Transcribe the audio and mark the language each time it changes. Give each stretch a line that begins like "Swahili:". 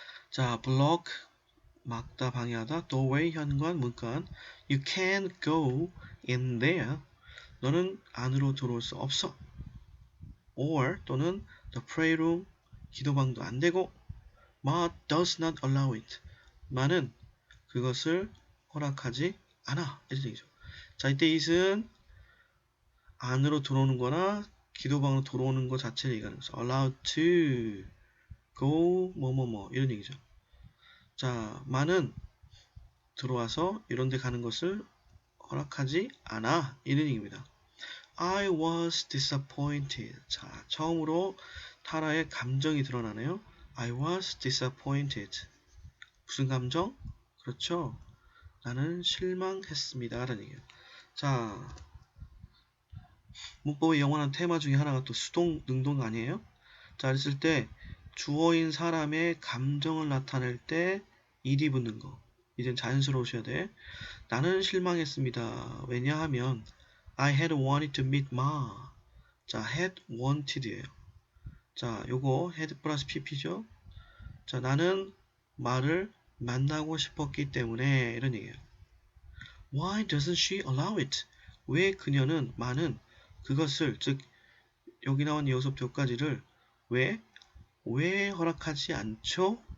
Korean: 자, block 막다, 방해하다. doorway, 현관, 문간.
English: You can't go in there.
Korean: 너는 안으로 들어올 수 없어.
English: or 또는 the prayer room,
Korean: 기도방도 안 되고
English: Ma does not allow it.
Korean: 마는 그것을 허락하지 않아. 이런 얘기죠. 자, 이때 it은 안으로 들어오는 거나 기도방으로 들어오는 것 자체를 얘기하는 거죠.
English: allowed to go
Korean: 뭐뭐뭐 이런 얘기죠. 자, 마는 들어와서 이런 데 가는 것을 허락하지 않아. 이런 얘기입니다.
English: I was disappointed.
Korean: 자, 처음으로 타라의 감정이 드러나네요.
English: I was disappointed.
Korean: 무슨 감정? 그렇죠. 나는 실망했습니다. 라는 얘기예요. 자, 문법의 영원한 테마 중에 하나가 또 수동, 능동 아니에요? 자, 그랬을 때 주어인 사람의 감정을 나타낼 때 일이 붙는 거. 이젠 자연스러우셔야 돼. 나는 실망했습니다. 왜냐하면
English: I had wanted to meet Ma.
Korean: 자, had wanted예요. 자, 요거 had 플러스 pp죠. 자, 나는 마를 만나고 싶었기 때문에 이런 얘기예요.
English: Why doesn't she allow it?
Korean: 왜 그녀는 마는 그것을 즉 여기 나온 여기서부터 여기까지를 왜 허락하지 않죠?